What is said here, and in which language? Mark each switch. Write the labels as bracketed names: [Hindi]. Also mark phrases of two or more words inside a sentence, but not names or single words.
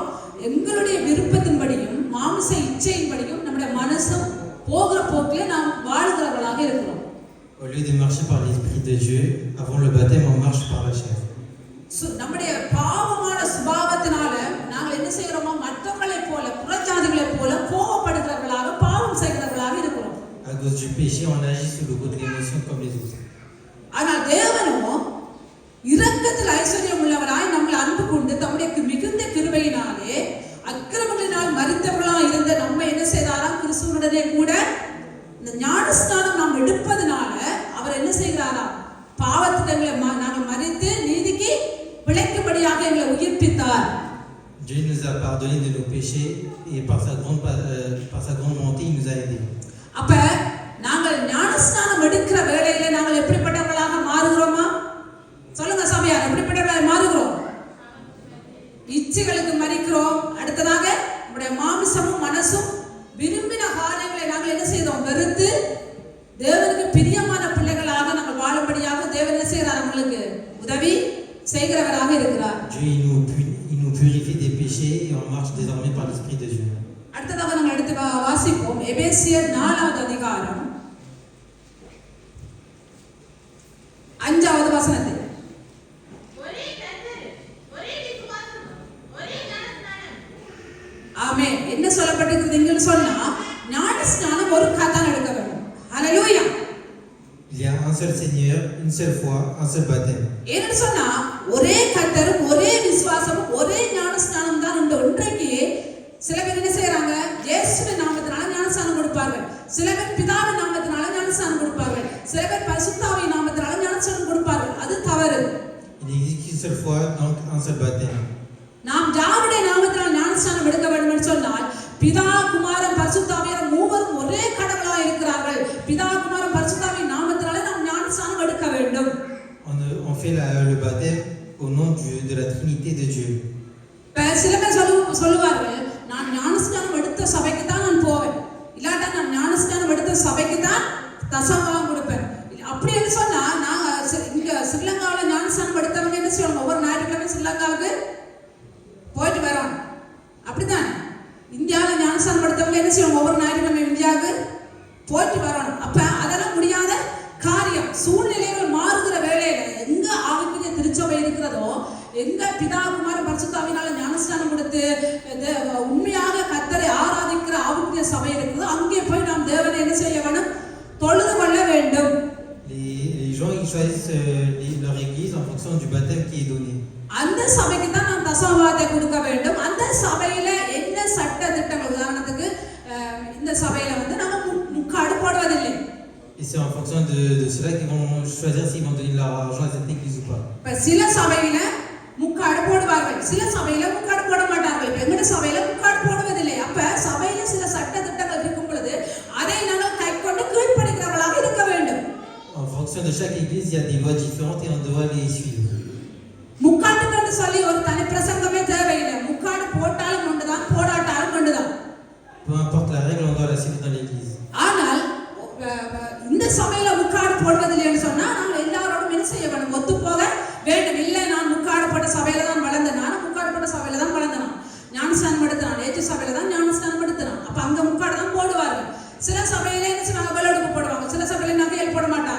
[Tamil] எங்களுடைய விருப்பத்தின்படியும் மாம்ச இச்சையின்படியும் நம்முடைய மனசும் போகிற போக்கிலே நாம் வாழ்கிறவர்களாக இருக்கிறோம். [French] Au lieu de marcher par l'esprit de Dieu, avant le baptême, on marche par la chair. [Tamil] நம்முடைய பாவமான சுபாவத்தினால நாங்கள் என்ன செய்கிறோமோ மற்றவர்களைப் போல புறஜாதிகளைப் போல கோபப்படுகிறவர்களாக பாவம் செய்கிறவர்களாக இருக்கிறோம். [French] À cause du péché, on agit sous le coup de l'émotion comme les autres. [Tamil] ஆனால் தேவனோ இரக்கத்தில் ஐஸ்வர்யம் உள்ளவராய் நம்மளை அன்பு கொண்டு தம்முடைய மிகுந்த கிருபையினாலே அக்கிரமங்களினால் மரித்தவர்களாக இருந்த நம்ம என்ன செய்தாராம்? கிறிஸ்துவுடனே கூட இந்த ஞானஸ்நானம் நாம் எடுப்பதனால அவர் என்ன செய்கிறாராம்? பாவத்திட்டங்களை நாங்கள் மரித்து நீதிக்கு பிழைக்கும்படியாக எங்களை உயிர்ப்பித்தார். [French] Dieu nous a pardonné de nos péchés et par sa grande bonté, il nous a aidés. [Tamil] அப்ப நாங்கள் ஞானஸ்நானம் எடுக்கிற வேளையில நாங்கள் எப்படிப்பட்டவர்களாக மாறுகிறோமா? சொல்லுங்க சபையார், எப்படிப்பட்டவர்களாக மாறுகிறோம்? இச்சைகளுக்கு மரிக்கிறோம். அடுத்ததாக நம்முடைய மாம்சமும் மனசும் விரும்பின காரியங்களை நாங்கள் என்ன செய்தோம்? வெறுத்து தேவனுக்கு பிரியமான பிள்ளைகளாக நாங்கள் வாழும்படியாக தேவன் என்ன செய்கிறார்? நம்மளுக்கு உதவி செய்கிறவராக இருக்கிறார். [French] Dieu il nous purifie des péchés et on marche désormais par l'esprit de Dieu. [Tamil] அடுத்ததாக நாங்கள் எடுத்து வாசிப்போம் எபேசியர் 4வது அதிகாரம் 5வது வசனத்தை. ஆமென். என்ன சொல்லப்பட்டிருக்குதுன்னு சொன்னா ஞானஸ்நானம் ஒரு கதான் எடுக்க வேண்டும். ஹல்லேலூயா. [French] Il y a un seul Seigneur, une seule foi, un seul baptême. [Tamil] ஏன்னு சொன்னா ஒரே கர்த்தரும் ஒரே விசுவாசமும் ஒரே ஞானஸ்நானம் தான் உண்டு. இன்றைக்கு சில பேர் என்ன செய்யறாங்க? இயேசுவின் நாமத்தினால ஞானஸ்நானம் கொடுப்பார்கள். சில பேர் பிதாவின் நாமத்தினால ஞானஸ்நானம் கொடுப்பார்கள். சில பேர் பரிசுத்த ஆவியின் நாமத்தினால ஞானஸ்நானம் கொடுப்பார்கள். அது தவறு. [French] Il n'existe qu'une seule foi, donc un seul baptême. [Tamil] நாம் யாருடைய நாமத்தினால் ஞானஸ்நானம் எடுக்க வேண்டும் என்று சொன்னால் பிதா குமாரன் பரிசுத்த ஆவியார் மூவரும் ஒரே கடவுளாக இருக்கிறார்கள். பிதா குமாரன் பரிசுத்த ஆவியின் நாமத்தினால நாம் ஞானஸ்நானம் எடுக்க வேண்டும். [French] On fait le baptême au nom de la Trinité de Dieu. [Tamil] சில பேர் சொல்லுவார்கள், நான் ஞானஸ்நானம் எடுத்த சபைக்கு தான் நான் போவேன், இல்லாட்டா நான் ஞானஸ்நானம் எடுத்த சபைக்கு தசமபாகம் கொடுப்பேன். அப்படின்னு சொன்னா நாங்க இங்க ஸ்ரீலங்காவில் ஞானஸ்தானம் எடுத்தவங்க என்ன செய்வாங்க, ஒவ்வொரு ஞாயிற்றுக்கிழமை ஸ்ரீலங்காவுக்கு போயிட்டு வரோம். அப்படித்தானே இந்தியாவில் ஞானஸ்தானம் எடுத்தவங்க என்ன செய்வாங்க, ஒவ்வொரு ஞாயிற்றுக்கிழமை இந்தியாவுக்கு போயிட்டு வரணும். அப்ப அதெல்லாம் முடியாத காரியம். சூழ்நிலைகள் மாறுகிற வேலையில எங்க ஆவிக்குரிய திருச்சபை இருக்கிறதோ, எங்க பிதா குமார பரிசுத்தாவினால ஞானஸ்தானம் கொடுத்து உண்மையாக கர்த்தரை ஆராதிக்கிற ஆவிக்குரிய சபை இருக்குதோ, அங்கே போய் நாம் தேவனை என்ன செய்ய வேணும், தொழுது கொள்ள வேண்டும். [French] Les gens ils choisissent leur église en fonction du baptême qui est donné. [Tamil] அந்த சபைக்கு தான் நாம் தசமபாகத்தை கொடுக்க வேண்டும். அந்த சபையில என்ன சட்ட திட்டங்கள், உதாரணத்துக்கு இந்த சபையில வந்து நம்ம முக்காடு போடுவதில்லை. [French] Et c'est en fonction de cela qu'ils vont choisir s'ils vont donner leur argent à cette église ou pas. [Tamil] இப்ப சில சபையில முக்காடு போடுவார்கள், சில சபையில முக்காடு போட மாட்டார்கள். இப்ப எங்கட சபையில முக்காடு போடுவதில்லை. அப்ப சபையில சில சட்ட திட்டங்கள் இருக்கும் பொழுது அதை நாங்கள் கைக்கொண்டு கீழ்ப்படிக்கிறவர்களாக இருக்க வேண்டும். [French] En fonction de chaque église, il y a des lois différentes et on doit les suivre. [Tamil] முக்காட்டுக்கு சொல்லி ஒரு தனி பிரசங்கமே தேவையில்லை. முக்காடு போட்டாலும் ஒன்றுதான், போடாட்டாலும் ஒன்றுதான். [French] Peu importe la règle, on doit la suivre dans l'église. [Tamil] ஆனால் இந்த சபையில முக்காடு போடுவதில்லைன்னு சொன்னா நாங்கள் எல்லாரோடும் என்ன செய்ய வேண்டும், ஒத்து போக வேண்டும். இல்லை, நான் முக்காடு போட்ட சபையில தான் வளர்ந்தேன், நானும் முக்காடு போட்ட சபையில தான் வளர்ந்தேன், ஞானஸ்தானம் எடுத்தான், ஏற்று சபையில தான் ஞானஸ்தானம் எடுத்தான். அப்ப அங்க முக்காடு தான் போடுவார்கள். சில சபையில என்ன செய்வாங்க, வெள்ளோடுப்பு போடுவாங்க, சில சபையில நகையல் போட மாட்டாங்க.